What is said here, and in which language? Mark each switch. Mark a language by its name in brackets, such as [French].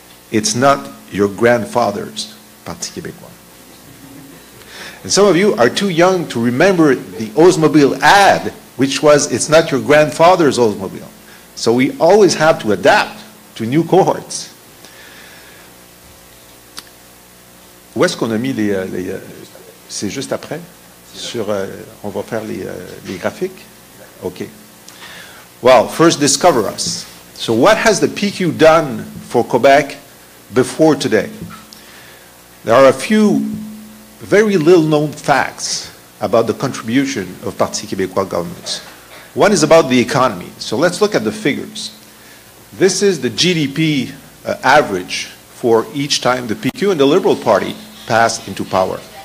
[English] It's not your grandfather's Parti Québécois. And some of you are too young to remember the Oldsmobile ad, which was, it's not your grandfather's Oldsmobile. So we always have to adapt to new cohorts. [French] Où est-ce qu'on a mis les c'est juste après? On va faire les graphiques? [English] Okay. Well, first discover us. So what has the PQ done for Quebec before today? There are a few very little known facts about the contribution of Parti Québécois governments. One is about the economy. So let's look at the figures. This is the GDP average for each time the PQ and the Liberal Party passed into power.